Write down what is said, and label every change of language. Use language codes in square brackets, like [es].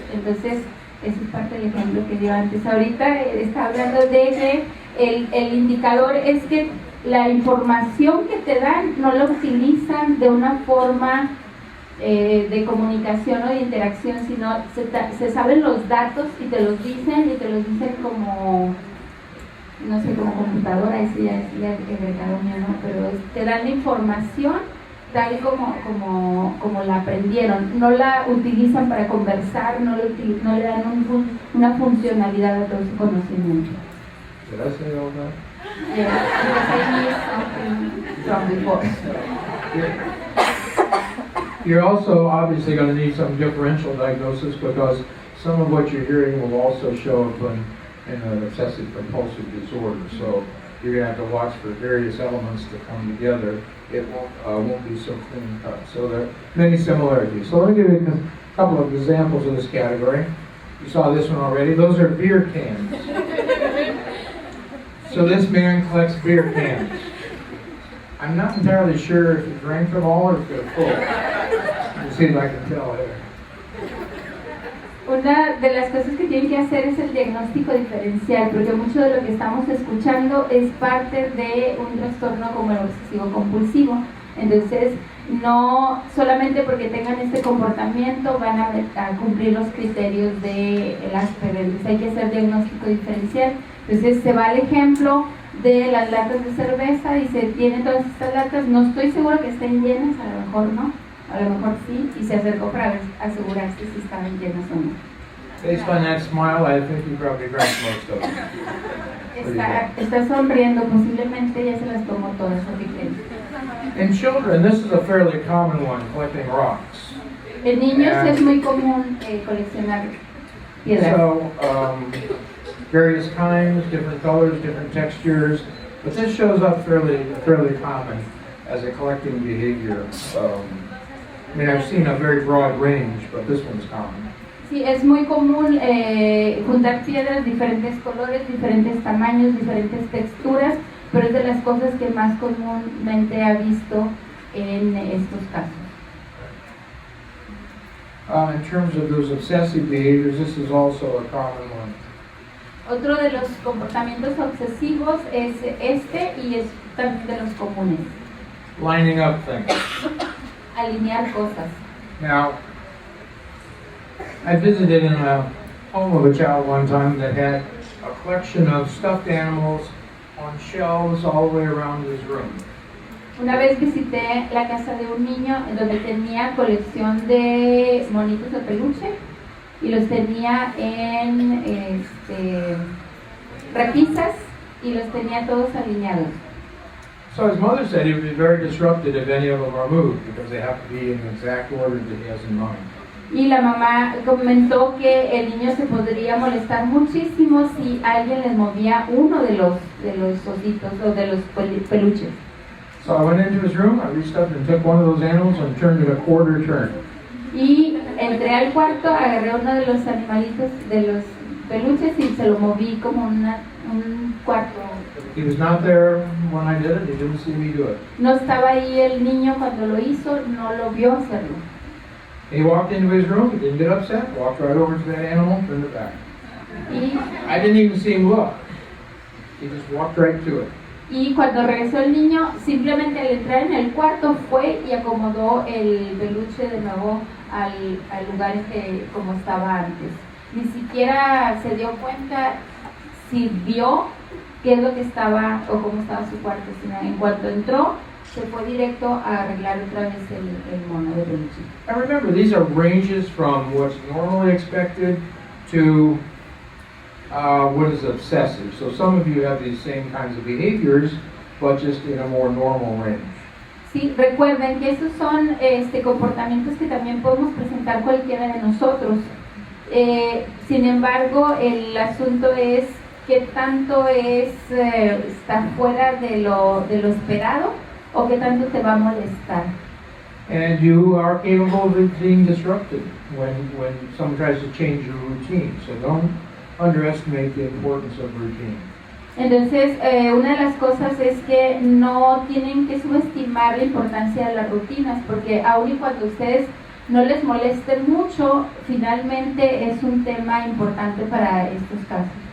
[es] Entonces, ese es parte del ejemplo que dio antes. Ahorita está hablando de que el indicador es que la información que te dan no la utilizan de una forma de comunicación o de interacción, sino se saben los datos y te los dicen como, no sé, como computadora, ese ya es el mercado mío, ¿no? Pero te dan la información tal como la aprendieron, no la utilizan para conversar, no le dan una funcionalidad a todo su conocimiento. [en] Did I say all that? Yeah, because I knew something from before. You're also obviously going to need some differential diagnosis, because some of what you're hearing will also show up in an obsessive compulsive disorder. So you're going to have to watch for various elements to come together. It won't be so clean cut. So there are many similarities. So let me give you a couple of examples of this category. You saw this one already. Those are beer cans. So this man collects beer cans. I'm not entirely sure if he drank them all or if they're full. Let's see if I can tell here. [es] una de las cosas que tienen que hacer es el diagnóstico diferencial, porque mucho de lo que estamos escuchando es parte de un trastorno como el obsesivo compulsivo. Entonces, no solamente porque tengan este comportamiento van a cumplir los criterios del Asperger. Entonces hay que hacer diagnóstico diferencial. Entonces se va al ejemplo de las latas de cerveza y se tiene todas estas latas, no estoy seguro que estén llenas, a lo mejor no, a lo mejor sí, y se acercó para asegurarse si estaban llenas o no. [en] Based on that smile, I think you probably drank most of them. [es] Está sonriendo, posiblemente ya se las tomó todas, así que... [en] In children, this is a fairly common one, collecting rocks. [es] En niños es muy común coleccionar piedras. [en] So, various kinds, different colors, different textures, but this shows up fairly common as a collecting behavior. I mean, I've seen a very broad range, but this one's common. [es] Sí, es muy común juntar piedras, diferentes colores, diferentes tamaños, diferentes texturas, pero es de las cosas que más comúnmente ha visto en estos casos. [en] In terms of those obsessive behaviors, this is also a common one. [es] Otro de los comportamientos obsesivos es este y es también de los comunes. [en] Lining up things. [es] Alinear cosas. [en] Now, I visited in a home of a child one time that had a collection of stuffed animals on shelves all the way around his room. [es] Una vez visité la casa de un niño donde tenía colección de monitos de peluche y los tenía en repisas y los tenía todos alineados. [en] So his mother said he would be very disrupted if any of them are moved because they have to be in the exact order that he has in mind. [es] Y la mamá comentó que el niño se podría molestar muchísimo si alguien les movía uno de los ositos o de los peluches. [en] So I went into his room, I reached up and took one of those animals and turned it a quarter turn. [es] Y entré al cuarto, agarré uno de los animalitos de los peluches y se lo moví como un cuarto. [en] He was not there when I did it, he didn't see me do it. [es] No estaba ahí el niño cuando lo hizo, no lo vio hacerlo. [en] He walked into his room, he didn't get upset, walked right over to that animal, turned it back. [es] Y, [en] I didn't even see him look. He just walked right to it. [es] y cuando regresó el niño, simplemente al entrar en el cuarto fue y acomodó el peluche de nuevo al lugar que como estaba antes. Ni siquiera se dio cuenta si vio qué es lo que estaba o cómo estaba su cuarto, sino en cuanto entró, se fue directo a arreglar otra vez el mono de peluche. [en] And remember, these are ranges from what's normally expected to what is obsessive. So some of you have these same kinds of behaviors, but just in a more normal range. [es] Sí, recuerden que esos son comportamientos que también podemos presentar cualquiera de nosotros. Sin embargo, el asunto es qué tanto está fuera de lo esperado o qué tanto te va a molestar. [en] And you are capable of being disrupted when someone tries to change your routine. So don't underestimate the importance of routine. [es] Entonces, una de las cosas es que no tienen que subestimar la importancia de las rutinas, porque aun y cuando ustedes no les molesten mucho, finalmente es un tema importante para estos casos.